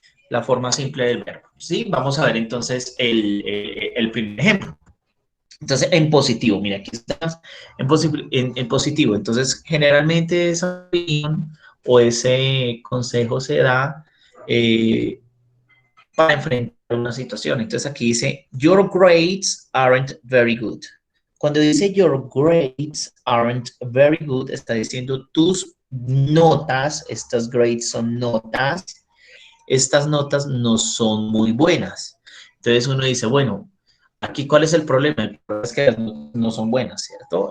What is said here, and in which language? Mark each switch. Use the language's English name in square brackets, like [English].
[Spanish] La forma simple del verbo, ¿sí? Vamos a ver entonces el primer ejemplo. Entonces, en positivo, mira, aquí estás en positivo. Entonces, generalmente esa opinión o ese consejo se da para enfrentar una situación. Entonces, aquí dice, [English] your grades aren't very good. [Spanish] Cuando dice [English] your grades aren't very good, [Spanish] está diciendo tus notas, estas grades son notas, estas notas no son muy buenas. Entonces, uno dice, bueno, aquí, ¿cuál es el problema? El problema es que no son buenas, ¿cierto?